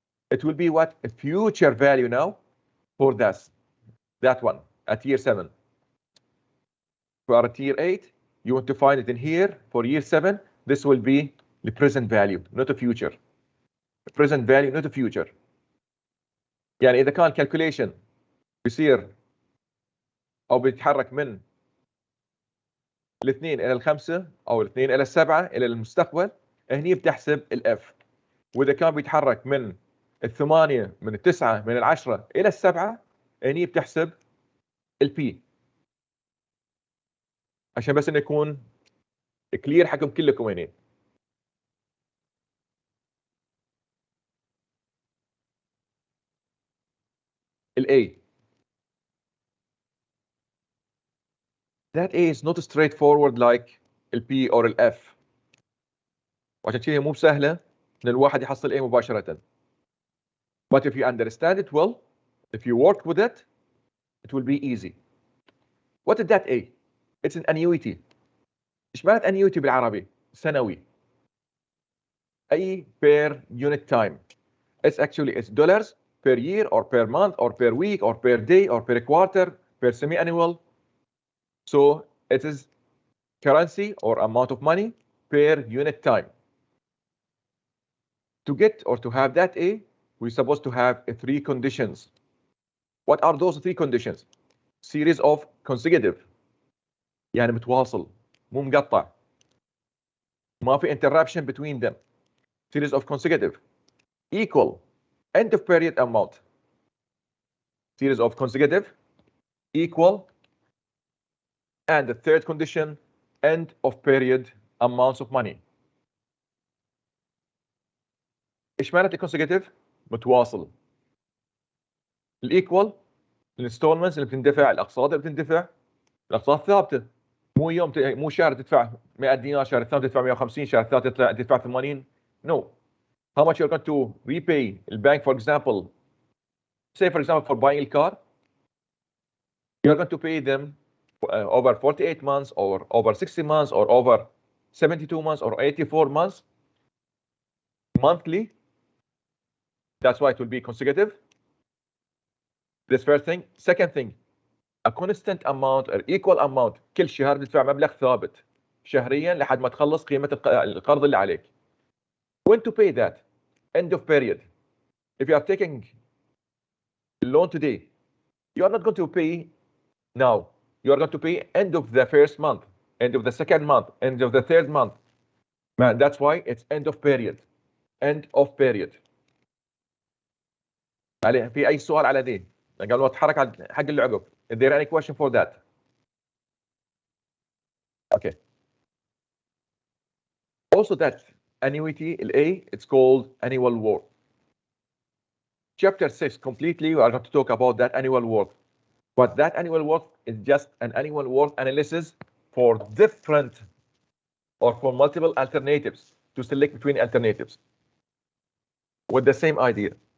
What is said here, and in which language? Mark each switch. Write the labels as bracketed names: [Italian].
[English] It will be what? A future value now for that one at year 7. For at year 8, you want to find it in here for year 7. This will be the present value, not a future. The present value, not a future. [Arabic] يعني إذا كان calculation بيصير أو بيتحرك من 2 إلى 5 أو 2 إلى 7 إلى المستقبل، هني بتحسب الF. وإذا كان بيتحرك من 8 من 9 من 10 إلى 7 هني بتحسب الP. عشان بس إنه يكون كلير حكم كلكم هنا. [English] A. That A is not straightforward like P or F. [Arabic] وعشان كذا مو بسهلة إن الواحد يحصل A مباشرة. [English] But if you understand it well, if you work with it, it will be easy. What is that A? It's an annuity. [Arabic] إيش معنى annuity بالعربي؟ سنوي. [English] أي per unit time. It's dollars per year or per month or per week or per day or per quarter, per semi-annual. So it is currency or amount of money per unit time. To get or to have that A, we're supposed to have 3 conditions. What are those 3 conditions? Series of consecutive. [Arabic] يعني متواصل مو مقطع. ما في [English] interruption between them. Series of consecutive. Equal. End of period amount. Series of consecutive. Equal. And the third condition, end of period amounts of money. [Arabic] ايش معنى consecutive؟ متواصل. الايكوال الانستولمنتس اللي بتندفع، الاقساط اللي بتندفع، الاقساط ثابته. مو يوم مو شهر تدفع 100 دينار، شهر الثاني تدفع 150، شهر الثالث تدفع 80. [English] No. How much you're going to repay the bank, for example, say for example for buying a car, you're going to pay them over 48 months or over 60 months or over 72 months or 84 months monthly. That's why it will be consecutive. This first thing. Second thing, a constant amount or equal amount. [Arabic] كل شهر تدفع مبلغ ثابت شهريا لحد ما تخلص قيمة القرض اللي عليك. [English] When to pay that? End of period. If you are taking a loan today, you are not going to pay now. You are going to pay end of the first month. end of the second month, end of the third month. Man, that's why it's end of period. End of period. [Arabic] عليه في أي سؤال على دي؟ قالوا اتحرك على حق اللي عقب. [English] Is there any question for that? Okay. Also that annuity, A, it's called annual worth. Chapter 6 completely, we are going to talk about that annual worth. But that annual worth is just an annual worth analysis for different or for multiple alternatives to select between alternatives with the same idea.